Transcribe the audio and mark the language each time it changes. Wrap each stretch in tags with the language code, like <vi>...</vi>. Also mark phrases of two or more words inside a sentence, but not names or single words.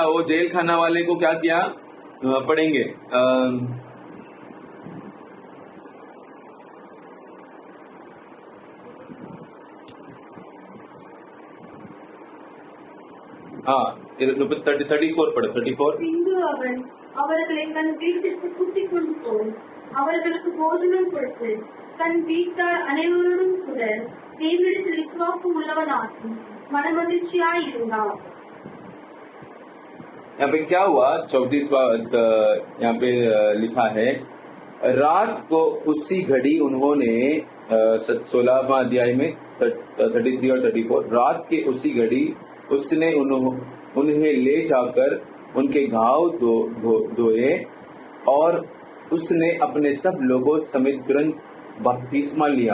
<hi>वो जेल खाना वाले को क्या किया? पढ़ेंगे हाँ 34 पढ़ो 34।</hi> <ta>பின்பு அவன் அவர்களை தன் வீட்டிற்கு கூட்டிக் கொண்டு போய் அவர்களுக்கு போஜனம் கொடுத்து தன் வீட்டார் அனைவரோடும் கூட தேவனிடத்தில் விசுவாசம் உள்ளவனாகி மனமகிழ்ச்சியாய் இருந்தார்।</ta> <hi>यहाँ पे क्या हुआ? 34 यहाँ पे लिखा है, रात को उसी घड़ी उन्होंने 16वां अध्याय में 33 और 34, रात के उसी घड़ी उसने उन्हें ले जाकर उनके घाव धोए और उसने अपने सब लोगों समेत तुरंत बपतिस्मा लिया।</hi>